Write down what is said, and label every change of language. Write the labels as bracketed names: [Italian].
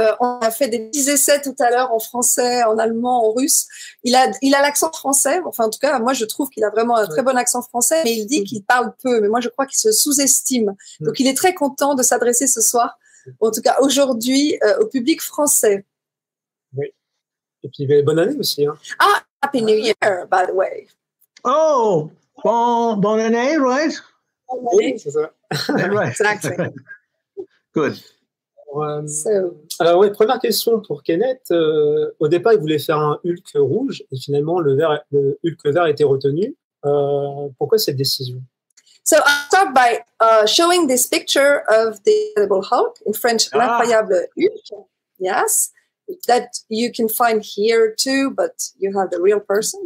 [French] On a fait des petits essais tout à l'heure en français, en allemand, en russe. Il a l'accent français. Enfin, en tout cas, moi, je trouve qu'il a vraiment un très bon accent français, mais il dit qu'il parle peu. Mais moi, je crois qu'il se sous-estime. Donc, il est très content de s'adresser ce soir, en tout cas aujourd'hui, au public français. Oui. Et puis, bonne année aussi. Hein. [English] Ah, Happy New Year, by the way. [French] Oh, bonne année, right? Oui, c'est ça. [English] Right. Exactly. Good. [French] Alors oui, première question pour Kenneth. Au départ, il voulait faire un Hulk rouge et finalement le Hulk vert a été retenu. Pourquoi cette décision? [English] So I'll start by showing this picture of the Incredible Hulk, in French, [French] l'incroyable Hulk. [English] Yes, that you can find here too, but you have the real person.